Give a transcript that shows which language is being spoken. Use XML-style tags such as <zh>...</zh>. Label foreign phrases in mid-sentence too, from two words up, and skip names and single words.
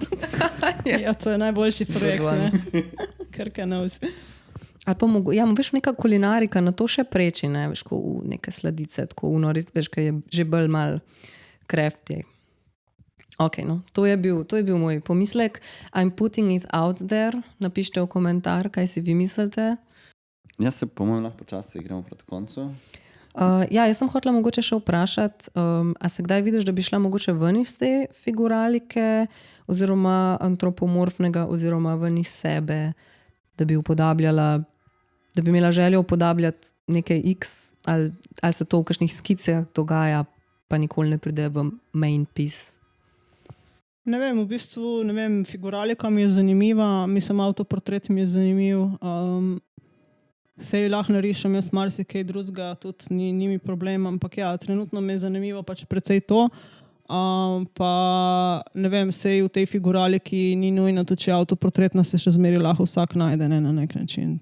<sl>Ja, to je najboljši projekt, ne?</sl> <en>Krka knows.</en> <sl>Ali pa veš, neka kulinarika na to še preči, ne? Veš, ko neke sladice, tako veš, kaj je že bolj mal crafty. Ok, no, to je bil moj pomislek.</sl> <en>I'm putting it out there.</en> <sl>Napište v komentar, kaj si vi mislite. Jaz se po mojem lahko počasi gremo proti koncu. Jaz sem hotela mogoče še vprašati, a se kdaj vidiš, da bi šla mogoče ven iz te figuralike oziroma antropomorfnega oziroma ven iz sebe, da bi upodabljala, da bi imela željo upodabljati nekaj X, ali se to v kakšnih skicah dogaja, pa nikoli ne pride v</sl> <en>main piece?</en> <sl>Ne vem, v bistvu, ne vem, figuralika mi je zanimiva, mislim, avtoportret mi je zanimiv. Sej lahko narišem jaz marsikaj drugega, tudi ni mi problem, ampak ja, trenutno me je zanimivo pač precej to. Pa ne vem, sej v tej figuraliki ni nujno, tudi če avtoportretna se še zmeri lahko vsak najde, ne, na nek način.</sl>